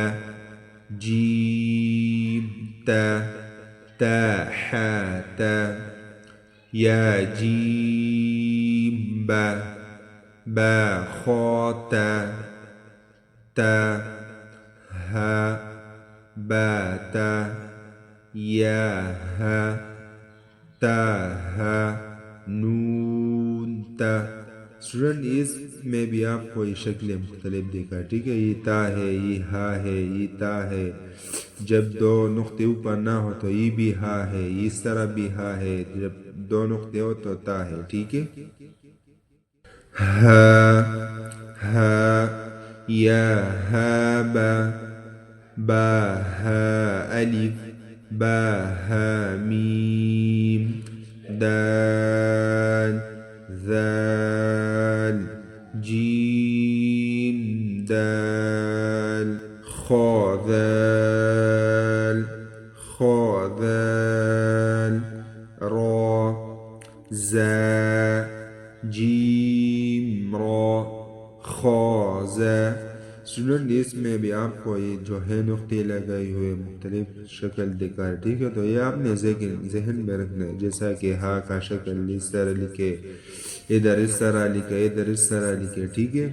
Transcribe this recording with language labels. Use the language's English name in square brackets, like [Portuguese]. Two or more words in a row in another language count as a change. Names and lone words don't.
[Urdu] جیم تا، تا حاتا، یا جیم با، با خاتا، تا ها باتا، یا ها تا ها، نون تا. اسٹوڈنٹ اس میں بھی آپ کو یہ شکلیں مختلف دیکھا. ٹھیک ہے. یہ تا ہے، یہ ہا ہے، یہ تا ہے. جب 2 نقطے اوپر نہ ہو تو یہ بھی ہا ہے، اس طرح بھی ہا ہے. جب 2 نقطے ہو تو تا ہے. ٹھیک ہے. ہا، ہا، یا ہا با، با ہا الف، با ہا میم، دال، ذال، جیم دال، خا ذال، خا ذال، را، زا، جیم را، خا زا. اسٹوڈنٹ اس میں بھی آپ کو یہ جو ہے نقطے لگائی ہوئے مختلف شکل دکھا ہے. ٹھیک ہے. تو یہ آپ نے ذہن میں رکھنا ہے. جیسا کہ ہا کا شکل اس طرح لکھے، ادھر اس طرح لکھے، ادھر اس طرح لکھے، ٹھیک ہے؟